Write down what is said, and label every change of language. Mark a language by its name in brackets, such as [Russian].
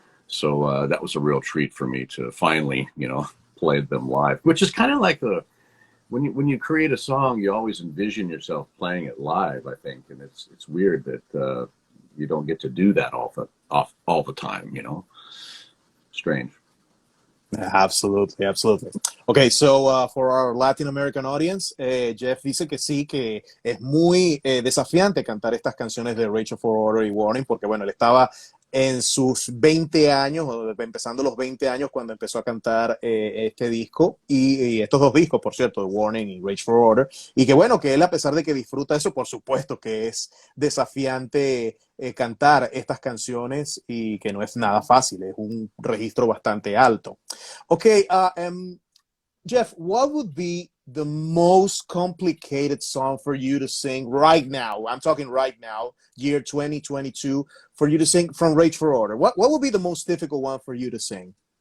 [English] So that was a real treat for me to finally, play them live, which is kind of like when you create a song, you always envision yourself playing it live, I think, and it's weird that you don't get to do that all the time, Strange. Absolutely, absolutely. Okay, so for our Latin American audience, [Spanish] Jeff dice que sí, que es muy desafiante cantar estas canciones de Rachel for Order y Warning, porque bueno, él estaba en sus 20 años, o empezando los 20 años cuando empezó a cantar este disco, y estos dos discos, por cierto, Warning y Rachel for Order, y que bueno, que él a pesar de que disfruta eso, por supuesto que es desafiante cantar estas canciones y que no es nada fácil, es un registro bastante alto. [English] Okay, Jeff, what would be the most complicated song for you to sing right now? I'm talking right now, year 2022, for you to sing from Rage for Order. What would be the most difficult one for you to sing?